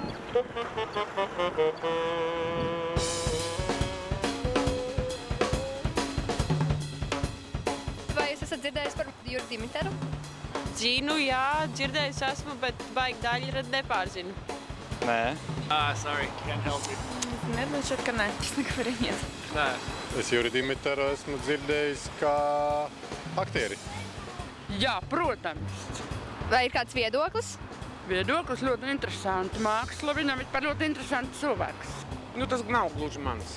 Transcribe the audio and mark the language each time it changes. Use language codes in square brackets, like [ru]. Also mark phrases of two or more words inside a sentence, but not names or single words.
[lv] Vai jūs esat dzirdējis par Juru Dimiteru? Zinu, jā, dzirdējis esmu, bet baigi daļu nepārzinu. Nē. [en] Sorry, can't help you. [lv] Nebūtu šeit, ka nē, es nekur iet. Nē. Es Juru Dimiteru esmu dzirdējis kā aktieri. Jā, protams. Vai ir kāds viedoklis? Viedoklis ļoti interesanti. Māksla viņam ir par ļoti interesantu cilvēks. Nu, tas nav gluži mans.